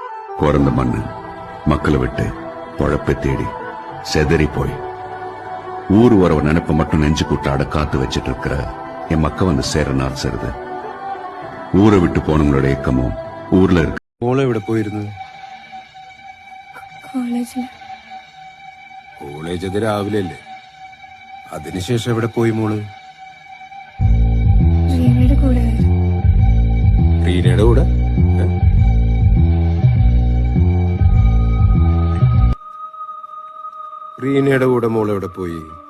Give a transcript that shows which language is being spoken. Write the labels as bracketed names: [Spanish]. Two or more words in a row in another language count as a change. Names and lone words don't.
[Tamil] பிறந்த மண்ணு மக்களை விட்டு பொழப்பை தேடி செதறி போய் ஊர் வரவ நினைப்ப மட்டும் நெஞ்சு கூட்டாட காத்து வச்சிட்டு இருக்கிற என் மக்க வந்து சேர நாள் சேருது. ஊரை விட்டு போனவங்களோட இயக்கமும் ஊர்ல இருக்கு. [Malayalam] മോളെ എവിടെ പോയിരുന്നു? കോളേജിൽ അത് രാവിലെ അല്ലേ? അതിനുശേഷം എവിടെ പോയി മോള്? റീനയുടെ കൂടെ. റീനയുടെ കൂടെ? റീനയുടെ കൂടെ മോൾ എവിടെ പോയി?